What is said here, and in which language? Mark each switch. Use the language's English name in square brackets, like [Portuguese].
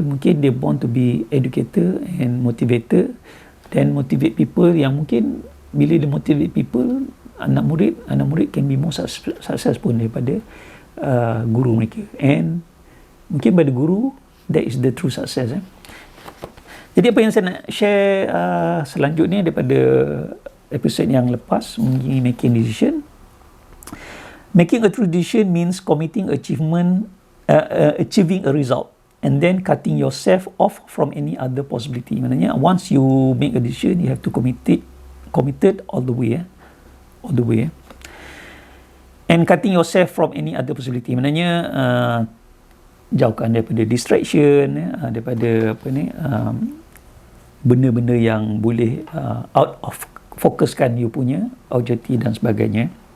[Malay] Mungkin dia [English] born to be educator and motivator, dan motivate people [Malay] yang mungkin bila dia [English] motivate people, [Malay] anak murid [English] can be more successful [Malay] daripada guru mereka. [English] And [Malay] mungkin pada guru, [English] that is the true success. [Malay] Jadi apa yang saya nak share selanjutnya daripada episod yang lepas, [English] making decision. Making a true decision means committing achieving a result and then cutting yourself off from any other possibility. [Malay] Maknanya [English] once you make a decision, you have to committed all the way. And cutting yourself from any other possibility. [Malay] Maknanya jauhkan daripada distraction, daripada benda-benda yang boleh [English] out of [Malay] fokuskan you punya objektif dan sebagainya.